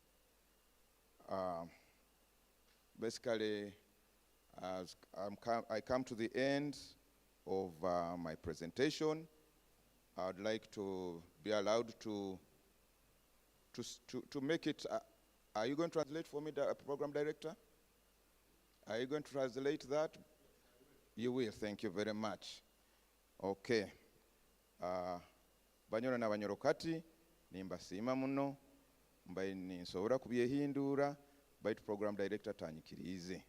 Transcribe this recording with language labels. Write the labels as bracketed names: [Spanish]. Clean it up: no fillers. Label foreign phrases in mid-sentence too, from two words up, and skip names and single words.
[English] Basically, as I come to the end of my presentation, I would like to be allowed to make it. Are you going to translate for me, the program director? Are you going to translate that? You will. Thank you very much. Okay. [Nyoro] Banyoro na banyorokati nimbasiima muno mbaye ninsobora kubyehindura baitu [English] program director [Nyoro] tanyikirize.